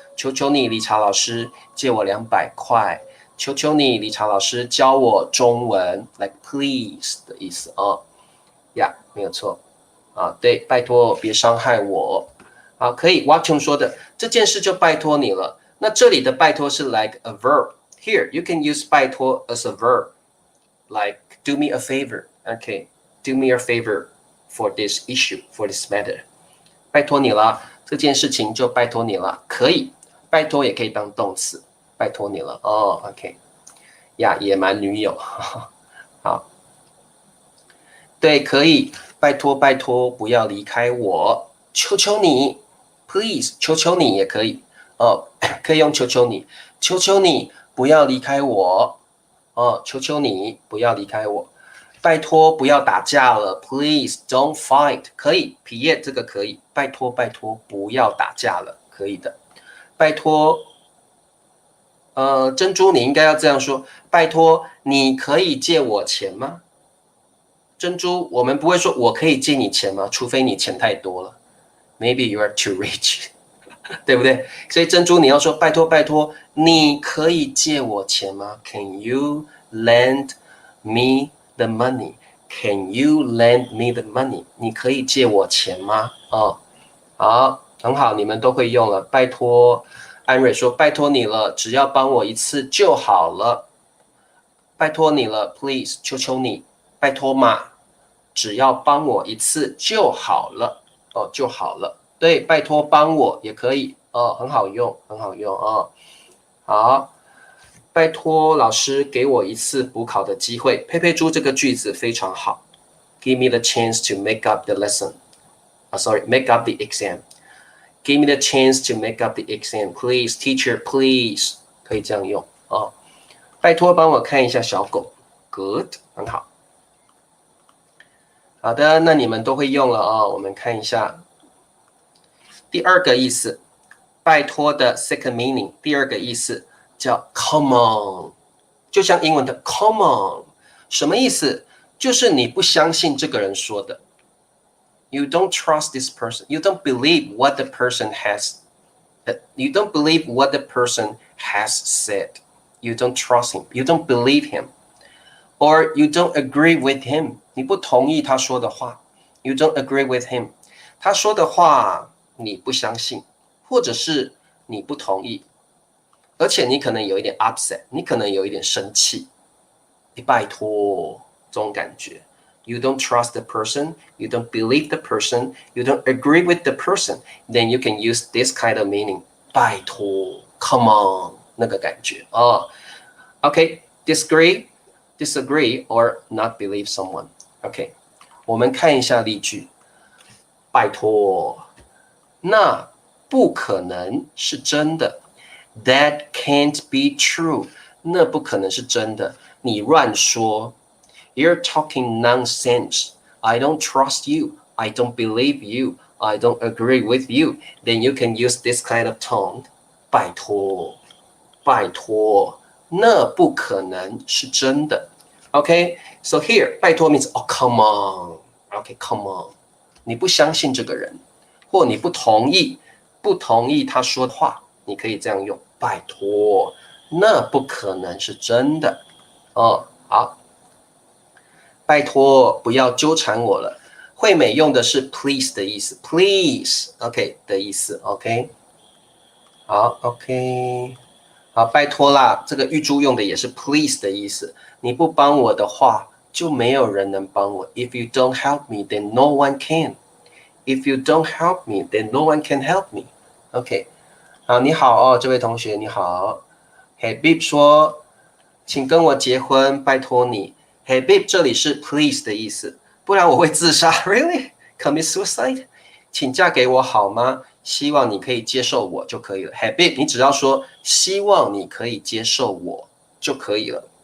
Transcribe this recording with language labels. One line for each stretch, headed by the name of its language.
Chinese: 求求你，理查老师借我200块。求求你，理查老师教我中文 ，
English: like please
Chinese: 的意思啊。呀，没有错啊，对，拜托别伤害我。好，可以 Watchung 说的这件事就拜托你了。那这里的拜托是
English: like a verb。 Here you can use 拜托 as a verb, like do me a favor. Okay, do me a favor for this issue, for this matter.
Chinese: 拜托你了，这件事情就拜托你了。可以，拜托也可以当动词，拜托你了。哦，OK， 呀，野蛮女友，好，对，可以，拜托拜托，不要离开我，求求你 ，please， 求求你也可以。哦，可以用求求你，求求你不要离开我。哦，求求你不要离开我。拜托不要打架了 ，
English: Please don't fight。
Chinese: 可以，皮叶这个可以。拜托拜托不要打架了，可以的。拜托，珍珠你应该要这样说。拜托，你可以借我钱吗？珍珠，我们不会说我可以借你钱吗？除非你钱太多了 ，
English: Maybe you are too rich，
Chinese: 对不对？所以珍珠你要说拜托拜托，你可以借我钱吗 ？
English: Can you lend me the money? Can you lend me the money?
Chinese: 你可以借我钱吗？哦，好，很好，你们都会用了。拜托，安瑞说拜托你了，只要帮我一次就好了。拜托你了 ，please， 求求你，拜托嘛，只要帮我一次就好了。哦，就好了。对，拜托帮我也可以。哦，很好用，很好用哦。好。拜托老师给我一次补考的机会。佩佩猪这个句子非常好。
English: Give me the chance to make up the lesson. Make up the exam. Give me the chance to make up the exam. Please, teacher, please.
Chinese: 可以这样用哦。拜托帮我看一下小狗。
English: Good，
Chinese: 很好。好的，那你们都会用了哦。我们看一下第二个意思。拜托的
English: second meaning，
Chinese: 第二个意思。叫
English: come on，
Chinese: 就像英文的 come on， 什么意思？就是你不相信这个人说的。
English: You don't trust this person. You don't believe what the person has. You don't believe what the person has said. You don't trust him. You don't believe him. Or you don't agree with him.
Chinese: 你不同意他说的话。
English: You don't agree with him.
Chinese: 他说的话你不相信，或者是你不同意。而且你可能有一点 upset， 你可能有一点生气，你拜托这种感觉。
English: You don't trust the person, you don't believe the person, you don't agree with the person, then you can use this kind of meaning.
Chinese: 拜托 ，
English: come on
Chinese: 那个感觉哦。
English: OK, disagree, or not believe someone.
Chinese: OK, 我们看一下例句。拜托，那不可能是真的。
English: That can't be true.
Chinese: 那不可能是真的，你乱说。
English: You're talking nonsense. I don't trust you. I don't believe you. I don't agree with you. Then you can use this kind of tone.
Chinese: 拜托，拜托，那不可能是真的。
English: Okay, so here, 拜托 means oh come on. Okay, come on.
Chinese: 你不相信这个人，或你不同意他说的话。你可以这样用，拜托，那不可能是真的。哦，好，拜托不要纠缠我了。惠美用的是 please 的意思 ，please，OK 的意思 ，OK。好 ，OK， 好，拜托啦，这个玉珠用的也是 please 的意思。你不帮我的话，就没有人能帮我。
English: If you don't help me, then no one can. If you don't help me, then no one can help me. OK。
Chinese: 好，你好哦，这位同学你好。Habib 说，请跟我结婚，拜托你。 Habib 这里是 please 的意思，不然我会自杀。
English: Really? Commit suicide?
Chinese: 请嫁给我好吗？希望你可以接受我就可以了。Habib 你只要说希望你可以接受我就可以了。